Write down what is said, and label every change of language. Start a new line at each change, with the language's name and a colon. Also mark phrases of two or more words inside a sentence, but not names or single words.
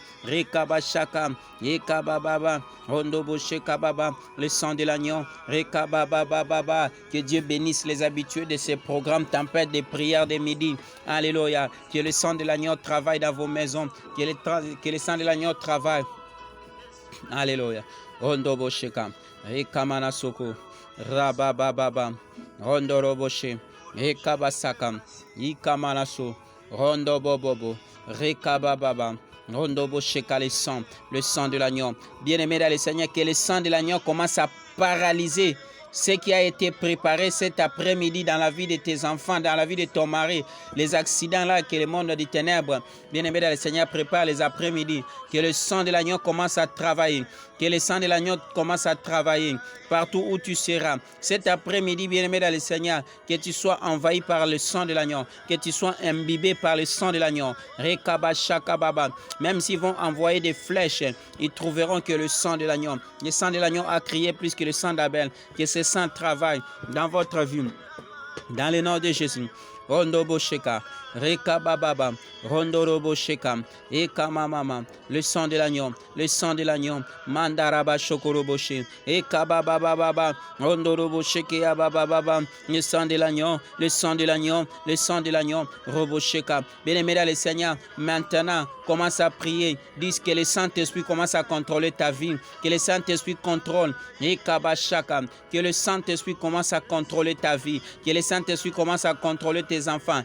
French: Rekabashaka, et Kababa, Rondoboche Kababa, le sang de l'agneau. Rekababa, que Dieu bénisse les habitués de ces programmes tempête de prière de midi. Alléluia. Que le sang de l'agneau travaille dans vos maisons. Que le sang de l'agneau travaille. Alléluia. Rondo Bosheka, Rekamana Soko, Rabababa, Rondo Roboshe, Rekabasakam, Ikamanaso, Rondo Bobobo, Rekabababa, Rondo Bosheka, le sang de l'agneau. Bien-aimé dans le Seigneur, que le sang de l'agneau commence à paralyser ce qui a été préparé cet après-midi dans la vie de tes enfants, dans la vie de ton mari, les accidents là que le monde des ténèbres, bien-aimé dans le Seigneur, prépare les après-midi, que le sang de l'agneau commence à travailler, que le sang de l'agneau commence à travailler partout où tu seras. Cet après-midi, bien-aimé dans le Seigneur, que tu sois envahi par le sang de l'agneau, que tu sois imbibé par le sang de l'agneau. Même s'ils vont envoyer des flèches, ils trouveront que le sang de l'agneau, le sang de l'agneau a crié plus que le sang d'Abel, que ce sang travaille dans votre vie. Dans le nom de Jésus. Rondo Bosheka, Reka Baba, Rondo Robo Sheka, Eka Mama, le sang de l'agneau, le sang de l'agneau, Mandaraba Shokoroboshi, Eka Baba, Rondo Robo Sheke Baba, le sang de l'agneau, le sang de l'agneau, le sang de l'agneau, Robo Sheka. Bien-aimé dans le Seigneur, maintenant, commence à prier, dis que le Saint-Esprit commence à contrôler ta vie, que le Saint-Esprit contrôle, Eka Bashaka, que le Saint-Esprit commence à contrôler ta vie, que le Saint-Esprit commence à contrôler tes enfants.